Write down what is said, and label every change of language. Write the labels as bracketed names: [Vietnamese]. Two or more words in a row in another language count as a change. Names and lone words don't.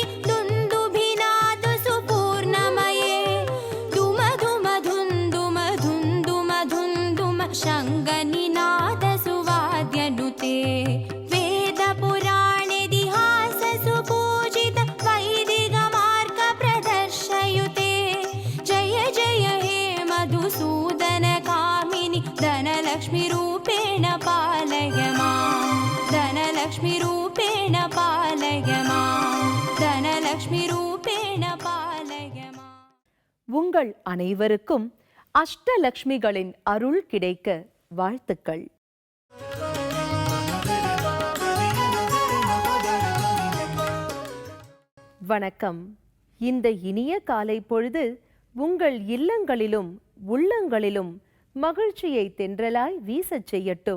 [Sanskrit] दुन्दुभिनाद सुपूर्णमये धुम धुम धुन्दुम धुन्दुम धुन्दुम शङ्गनिनाद सुवाद्यनुते वेद पुराणेतिहास सुपूजित वैदिक मार्ग प्रदर्शयुते जय जय हे मधुसूदन कामिनि धनलक्ष्मी रूपेण पालय माम्. धनलक्ष्मी रूपेण पालय माम्. धनलक्ष्मी रूपेण पालय माम्. [Tamil] உங்கள் அனைவருக்கும் அஷ்டலக்ஷ்மிகளின் அருள் கிடைக்க வாழ்த்துக்கள். வணக்கம். இந்த இனிய காலை பொழுது உங்கள் இல்லங்களிலும் உள்ளங்களிலும் மகிழ்ச்சியை தென்றலாய் வீசச் செய்யட்டும்.